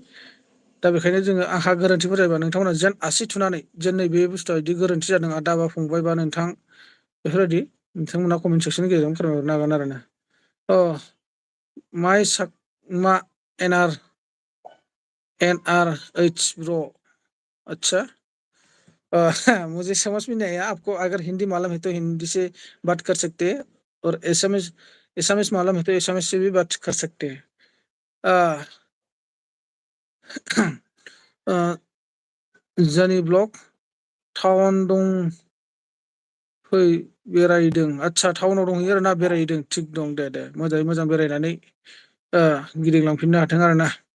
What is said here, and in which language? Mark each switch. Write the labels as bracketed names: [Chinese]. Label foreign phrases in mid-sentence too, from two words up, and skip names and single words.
[Bodo] दा बेखायनो जोङो आंहा गोरोन्थिफोर जायोबा नोंथांमोना जेन आसि थुनानै जेन नै बे बुस्थुआ बिदि गोरोन्थि जादों आदा बा फंबाय बा नोंथां बेफोरबायदि नोंथांमोना [English] comment sectionनि [Bodo] गेजेरजों फोरमायहरनो हागोन आरोना। अ माइ मा एन आर एइच ब्र' [Hindi] अच्छा मुझे समझ में नहीं आया आपको अगर हिंदी मालूम है तो हिंदी से बात कर सकते हैं और एसामिस मालूम है तो एसामिस से भी बात कर सकते हैं। [Bodo] जोंनि ब्लग टाउन फै बेरायदों आदसा टाउनाव दंहैयो आरोना बेरायहैदों थिग दं दे मोजाङै मोजां बेरायनानै गिदिंलांफिननो हाथों आरोना।